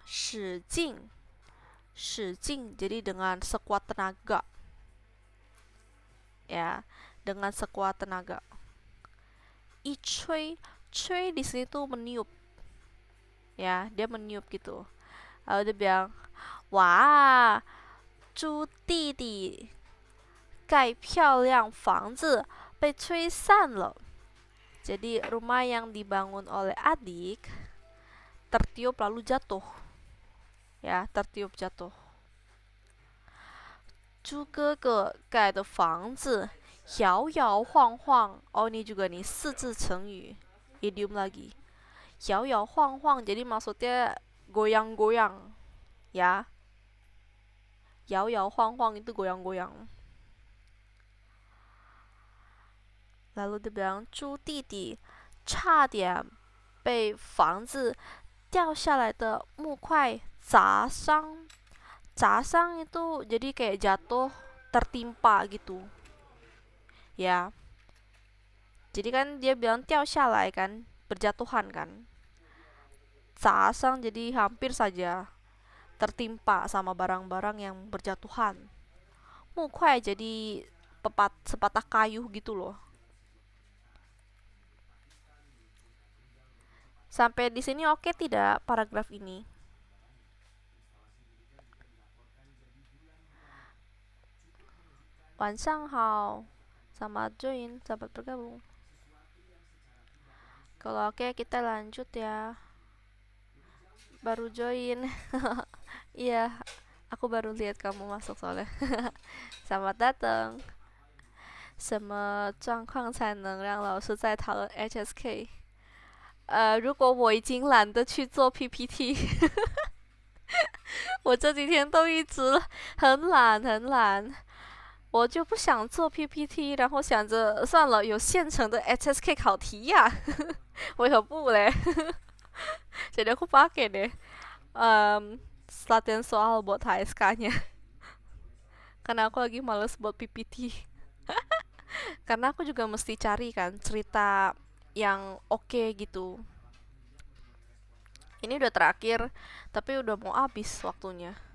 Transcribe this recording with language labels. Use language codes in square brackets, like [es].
[zh] 使劲，使劲 [id] jadi dengan sekuat tenaga. Ya, dengan sekuat tenaga. [zh] 一吹，吹 [id] di sini tuh meniup. Ya, dia meniup gitu. Lalu dia bilang, wah, 猪弟弟盖漂亮房子被吹散了. Jadi rumah yang dibangun oleh adik tertiup lalu jatuh. Ya, tertiup jatuh. [zh] 猪哥哥盖的房子摇摇晃晃. [id] Oh, ini juga nih [zh] 四字成语 [id] idiom lagi. 摇摇晃晃 jadi maksudnya goyang-goyang. Ya. 摇摇晃晃 itu goyang-goyang. Lalu dia bilang [zh] 猪弟弟差点被房子掉下来的木块砸伤. [id] 砸伤 itu jadi kayak jatuh, tertimpa gitu. Ya. Jadi kan dia bilang [zh] 掉下来 [id] kan, berjatuhan kan. 砸伤 jadi hampir saja tertimpa sama barang-barang yang berjatuhan. 木块 jadi sepatah kayu gitu loh. Sampai di sini oke tidak paragraf ini? [zh] Wanshanghao, [id] selamat join, selamat bergabung. Kalau oke kita lanjut ya. Baru join. Iya, aku baru lihat kamu masuk soalnya. Selamat datang. [zh] 什么状况才能让老师在讨论 HSK？如果我已经懒得去做 PPT， 我这几天都一直很懒，我就不想做 PPT， 然后想着算了，有现成的 HSK 考题呀，为何不嘞？ [id] Jadi aku pakai deh latihan soal buat HSK-nya. Karena aku lagi males buat PPT. Karena aku juga mesti cari kan cerita yang oke gitu. Ini udah terakhir, tapi udah mau habis waktunya.